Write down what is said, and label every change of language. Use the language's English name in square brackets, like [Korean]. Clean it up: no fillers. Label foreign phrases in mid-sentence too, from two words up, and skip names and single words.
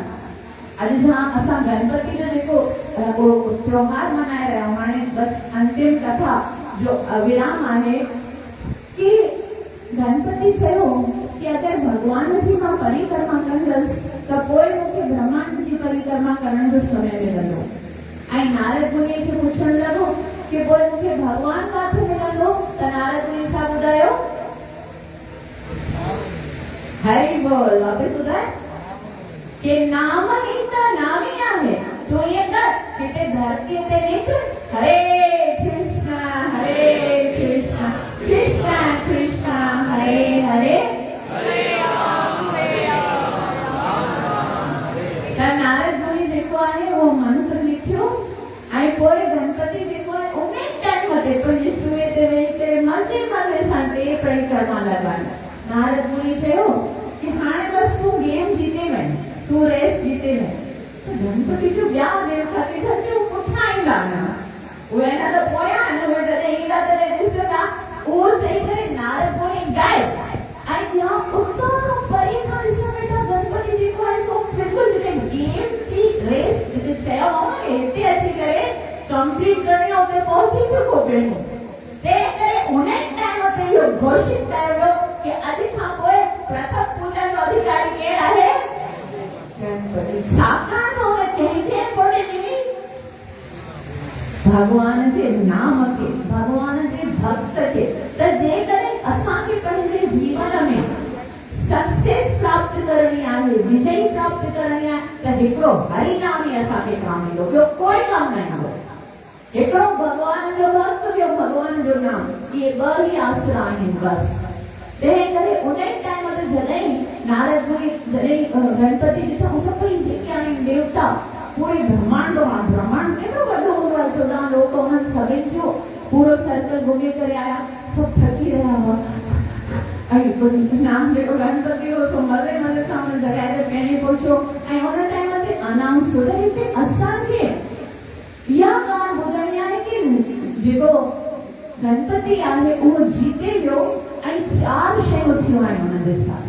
[Sindhi] अॼु जहाँ असां गणपति जो जेको त्योहार मनाए रहिया आहियूं, हाणे बस अंतिम कथा जो विराम आहे कि गणपति चयो कि अगरि भगवान जी मां परिक्रमा कंदसि त पोइ मूंखे ब्रह्मांड जी परिक्रमा करण जो समय मिलंदो। ऐं नारद मुनीअ खे पुछण लॻो कि पोइ मूंखे भगवान किथे मिलंदो? त नारद मुनी छा ॿुधायो? हरि बोल। वापसि ॿुधाए कि नाम ही त नाम ही आहे। तो ये कर किते धरती ते लिख हरे कृष्णा कृष्णा कृष्णा हरे हरे त नारद मुनि जेको आहे उहो मंत्र लिखियो ऐं पोइ गणपति जेको आहे उन टाइम ते पंहिंजे सूए ते वेही करे मज़े सां टे परिक्रमा लॻाई। नारद मुनि चयो कि हाणे बस तूं गेम जीते वञ, तूं रेस जीते वञ। त गणपति जो ॿिया देवता किथां जो पुठियां ईंदा न, उहे न त पोयां आहिनि, उहे जॾहिं ईंदा तॾहिं ॾिसंदा। उहो चई करे नारद मुनि ॻाए ऐं ॿिया उतां परे खां ॾिसण वेठा गणपति जेको आहे सो बिल्कुलु जिते गेम जी रेस जिते चयो हो न कि हिते अची करे कंप्लीट करणी आहे उते पहुची चुको पियो। तंहिं करे उन टाइम ते इहो घोषित कयो वियो कि अॼु खां पोइ प्रथम पूजा जो अधिकारी केरु आहे? गणपति। छाकाणि त हुन कंहिंखे इंपोर्टेंस ॾिनी? भगवान जे नाम खे, भगवान जे भक्त खे। त जेकॾहिं असांखे पंहिंजे जीवन में सक्सेस प्राप्त करणी आहे, विजय प्राप्त करणी आहे, त हिकिड़ो हरि नाम ई असांखे कमु ईंदो, ॿियो कोई कमु न ईंदो। हिकिड़ो भगवान जो भक्त, ॿियो भगवान जो नाम, इहे ॿ ई आसरा आहिनि बसि। तंहिं करे उन टाइम ते जॾहिं नारद मुनि जॾहिं गणपति ॾिठा, उहो सभई जेके आहिनि देवता पूरे ब्रह्मांड में, ब्रह्मांड केॾो वॾो हूंदो आहे, 14 लोक उन्हनि सभिनि जो पूरो सर्कल घुमी करे आया, सभु थकी रहिया हुआ। ऐं नाम जेको गणपति हो सो मज़े सां हुन जॻह ते पहिरीं पहुचो ऐं उन टाइम ते अनाउंस हो त हिते असांखे इहा ॻाल्हि ॿुधणी आहे कि जेको गणपति आहे उहो जीते वियो ऐं 4 शयूं थियूं आहिनि हुन जे साथ।